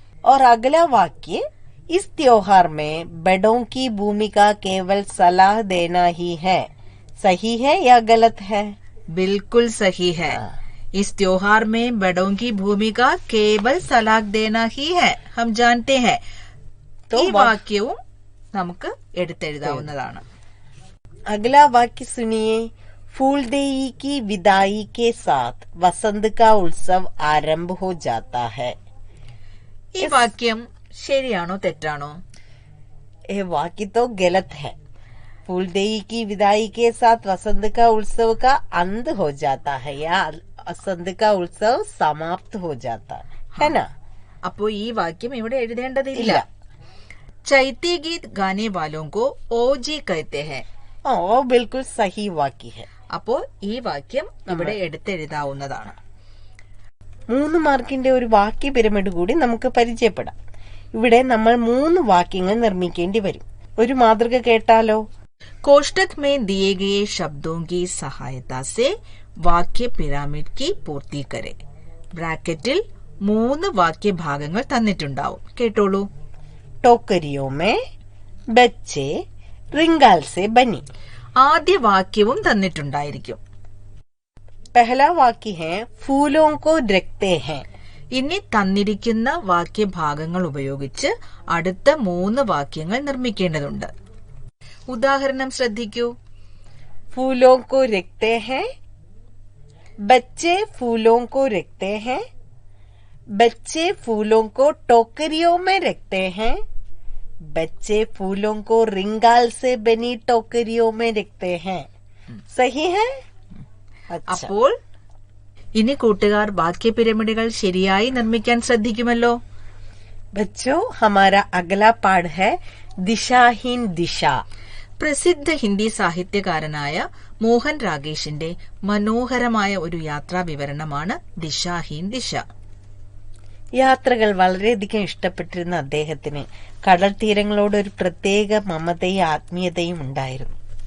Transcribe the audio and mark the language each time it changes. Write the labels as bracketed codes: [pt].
[hi] और अगला वाक्य, इस त्योहार में बड़ों की भूमिका केवल सलाह देना ही है. सही है या गलत है? बिल्कुल सही है. इस त्योहार में बड़ों की भूमिका केवल सलाह देना ही है. हम जानते हैं. [ml] ഈ വാക്യവും നമുക്ക് എടുത്തെഴുതാവുന്നതാണ്. [hi] अगला वाक्य सुनिए. फूलदेई की विदाई के साथ वसंत का उत्सव आरंभ हो जाता है. [ml] ഈ വാക്യം ശരിയാണോ തെറ്റാണോ? [hi] ये वाक्य तो गलत है. फूलदेई की विदाई के साथ वसंत का उत्सव का अंत हो जाता है या वसंत का उत्सव समाप्त हो जाता है ना? [ml] അപ്പോ ഈ വാക്യം ഇവിടെ എഴുതേണ്ടതില്ല. [hi] चैती गीत गाने वालों को ओजी कहते हैं. वो बिल्कुल सही वाक्य है. [ml] അപ്പോ ഈ വാക്യം ഇവിടെ എടുത്തെഴുതാവുന്നതാണ്. 3 മാർക്കിന്റെ ഒരു വാക്യ പിരമിഡ് കൂടി നമുക്ക് പരിചയപ്പെടാം. ഇവിടെ നമ്മൾ 3 വാക്യങ്ങൾ നിർമ്മിക്കേണ്ടി വരും. ഒരു മാതൃക കേട്ടാലോ? [hi] कोष्टक में दिए गए शब्दों की सहायता से वाक्य पिरामिड की पूर्ति करें. [ml] ബ്രാക്കറ്റിൽ 3 വാക്യഭാഗങ്ങൾ തന്നിട്ടുണ്ടാവും. കേട്ടോളൂ. [hi] टोकरियों में बच्चे रिंगाल से बनी। [ml] ആദ്യ വാക്യവും തന്നിട്ടുണ്ടായിരിക്കും. [hi] पहला वाक्य है फूलों को रखते हैं. [ml] ഇനി തന്നിരിക്കുന്ന വാക്യഭാഗങ്ങൾ ഉപയോഗിച്ച് അടുത്ത 3 വാക്യങ്ങൾ നിർമ്മിക്കേണ്ടതുണ്ട്. ഉദാഹരണം ശ്രദ്ധിക്കൂ. [hi] फूलों को रखते हैं, बच्चे फूलों को रखते हैं, बच्चे फूलों को टोकरियों में रखते हैं, बच्चे फूलों को रिंगाल से बनी टोकरियों में रखते हैं. सही है? अच्छा. [ml] അപ്പോൾ ഇനി കൂട്ടുകാർ വാക്യ പിരമിഡുകൾ ശരിയായി നിർമ്മിക്കാൻ ശ്രദ്ധിക്കുമല്ലോ. [hi] बच्चों, हमारा अगला पाठ है दिशाहीन दिशा. [ml] പ്രസിദ്ധ ഹിന്ദി സാഹിത്യകാരനായ മോഹൻ രാഗേഷിന്റെ മനോഹരമായ ഒരു യാത്രാ വിവരണമാണ് ദിശാഹീൻ ദിശ. യാത്രകൾ വളരെയധികം ഇഷ്ടപ്പെട്ടിരുന്ന അദ്ദേഹത്തിന് കടൽ തീരങ്ങളോട് ഒരു പ്രത്യേക മമതയും ആത്മീയതയും ഉണ്ടായിരുന്നു.